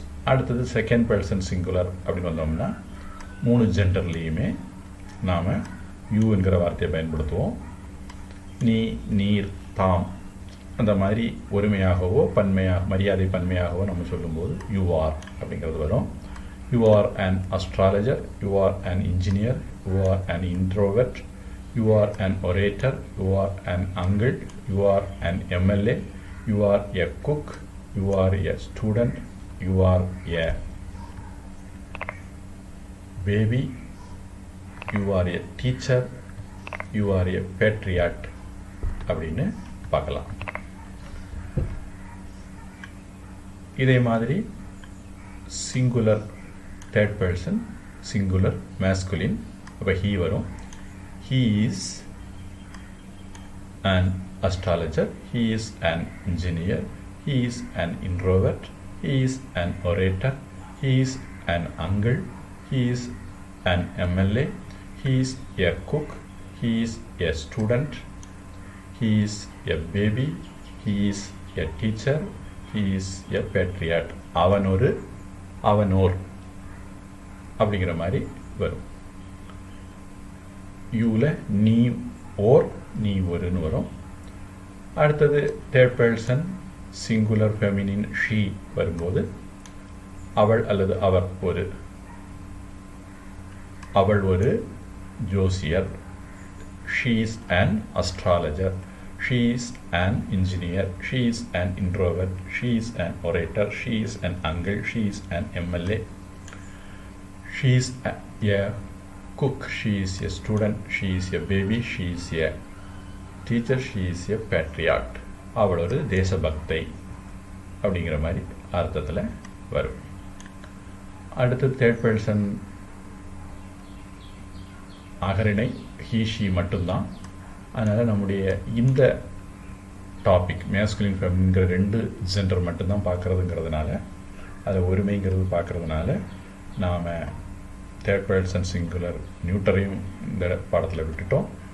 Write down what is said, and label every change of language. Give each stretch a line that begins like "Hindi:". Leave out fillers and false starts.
Tamil: அடுத்தது second person singular அப்படின்னு வந்தோம்னா 3 ஜெண்டர்லேயுமே நாம் யூ என்கிற வார்த்தையை பயன்படுத்துவோம். நீ, நீர், தாம் அந்த மாதிரி ஒருமையாகவோ மரியாதை பன்மையாகவோ நம்ம சொல்லும்போது யூ ஆர் அப்படிங்கிறது வரும்.
English: you are an astrologer, you are an engineer, you are an introvert, you are an orator, you are an uncle, you are an MLA, you are a cook, you are a student, you are a baby, you are a teacher, you are a patriot
Tamil: அப்படின்னு பார்க்கலாம். இதே மாதிரி singular third person, singular masculine. அப்போ he வரும்.
English: He is an astrologer, he is an engineer, he is an introvert, he is an orator, he is an uncle, he is an MLA, he is a cook, he is a student, he is a baby, he is a teacher, he is a patriot.
Tamil: அவனொரு, அவனோர் அப்படிங்கிற மாதிரி வரும். யூவில் நீ ஓர், நீ ஒருன்னு வரும். அடுத்தது third person singular feminine she வரும்போது அவள் அல்லது அவர் ஒரு, அவள் ஒரு ஜோசியர்.
English: She is an astrologer, she is an engineer, she is an introvert, she is an orator, she is an uncle, she is an MLA, she is a cook, she is a student, she is a baby, she is a teacher, she is a patriot.
Tamil: அவள் ஒரு தேசபக்தை அப்படிங்கிற மாதிரி அர்த்தத்தில் வரும். அடுத்து third person அகரிணை he she மட்டும்தான். அதனால் நம்முடைய இந்த டாபிக் மேஸ்குலின் ஃபெமினின்ங்கிற 2 ஜெண்டர் மட்டும்தான் பார்க்குறதுங்கிறதுனால, அதில் ஒருமைங்கிறது பார்க்குறதுனால நாம் தேர்ட் பர்சன் சிங்குலர் நியூட்டரையும் இந்த பாடத்தில் விட்டுட்டோம்.